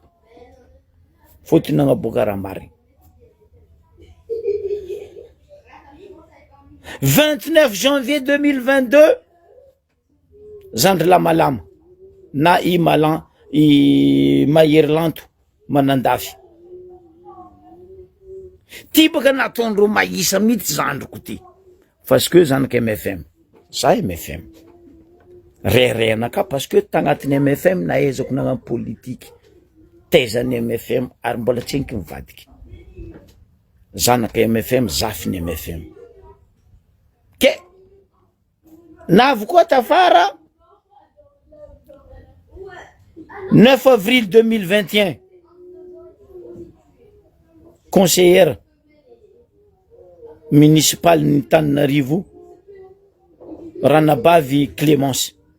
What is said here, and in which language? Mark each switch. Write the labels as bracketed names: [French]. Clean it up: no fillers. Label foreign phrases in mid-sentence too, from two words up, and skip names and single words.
[Malagasy] Fotony nagnaboaka raha marigny. 29 janvier 2022, Zandrila Malama na i Malan i Maherylanto Manandafy. Ty baka nataondreo maisa mihitsy zandriko ty. [French] Parce que [Malagasy] zanaky MFM. Za MFM. Rerena ka [French] parce que [Malagasy] tagnatiny MFM naezako nagnano politique. Tezany MFM ary mbola tsy henky mivadiky. Zanaky MFM, zafiny MFM. Ke navy koa tafara 9 avril 2021, [French] conseillère municipale [Malagasy] Antananarivo Ranabavy Clémence.